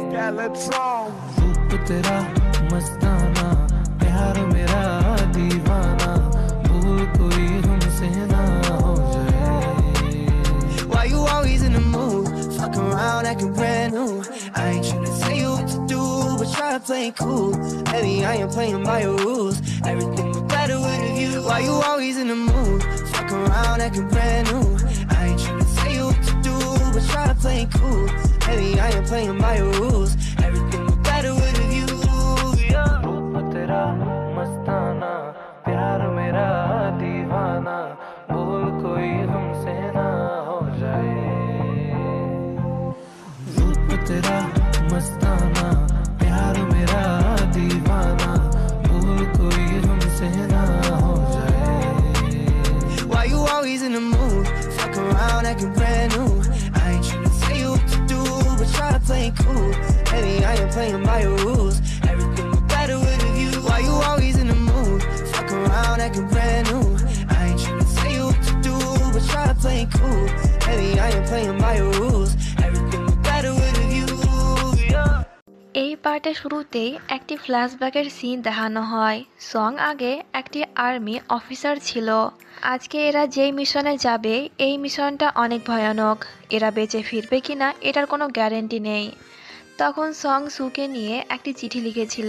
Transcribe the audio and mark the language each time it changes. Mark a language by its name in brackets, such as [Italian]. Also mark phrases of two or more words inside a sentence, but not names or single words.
[Hindi] रूप तेरा मस्ताना, प्यार मेरा दीवाना, भूल कोई हमसे ना हो जाए। [English] Why you always in the mood? Fuck around acting brand new. I ain't tryna tell you what to do, but try to play it cool. Baby, I ain't playing by your rules. Everything was better with a view. Why you always in the mood? Fuck around acting brand new. I ain't tryna tell you what to do, but try to play it cool. Baby, I ain't playing by your rules. Everything was better with a view. Yeah. [Hindi] रूप तेरा मस्ताना, प्यार मेरा दीवाना, भूल कोई हमसे ना हो जाए। रूप तेरा मस्ताना, प्यार मेरा दीवाना, भूल कोई हमसे ना हो जाए। [English] Why you always in the mood? Fuck around acting brand new. I ain't tryna tell you what to do, but try to play it cool. Baby, I ain't playing by your rules. Everything was better with a view. Why you always in the mood? Fuck around acting brand new. I ain't tryna tell you what to do, but try to play it cool. Baby, I ain't playing by your rules. Everything was better with a view. Yeah. [Bangla] এই পার্টের শুরুতেই একটি [English] flashback's scene [Bangla] দেখানো হয়। সং আগে একটি [English] army officer [Bangla] ছিল। আজকে এরা যেই মিশনে যাবে এই মিশনটা অনেক ভয়ানক। এরা বেঁচে ফিরবে কিনা এটার কোনো গ্যারেন্টি নেই। তখন সং সুকে নিয়ে একটি চিঠি লিখেছিল।